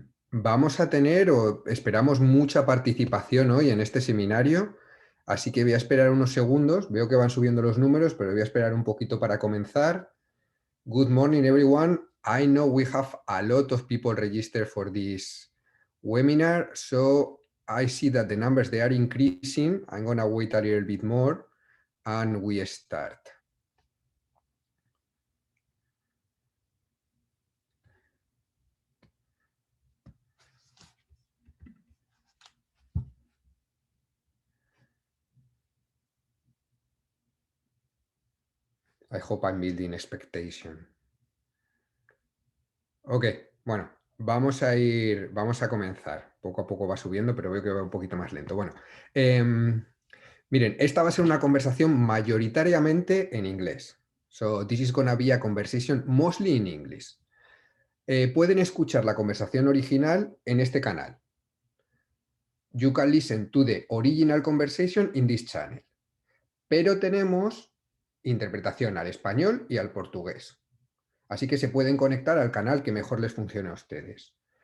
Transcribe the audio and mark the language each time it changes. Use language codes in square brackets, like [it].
[es] Vamos a tener o esperamos mucha participación hoy en este seminario, así que voy a esperar unos segundos. Veo que van subiendo los números, pero voy a esperar un poquito para comenzar. [en] Good morning, everyone. I know we have a lot of people registered for this webinar, so I see that the numbers, they are increasing. I'm going to wait a little bit more and we start. I hope I'm building expectation. [es] Ok, bueno, vamos a comenzar. Poco a poco va subiendo, pero veo que va un poquito más lento. Bueno, miren, esta va a ser una conversación mayoritariamente en inglés. [en] So this is gonna be a conversation mostly in English. [es] Pueden escuchar la conversación original en este canal. [en] You can listen to the original conversation in this channel. [es] Pero tenemos interpretación al español y al portugués. Así que se pueden conectar al canal que mejor les funcione a ustedes.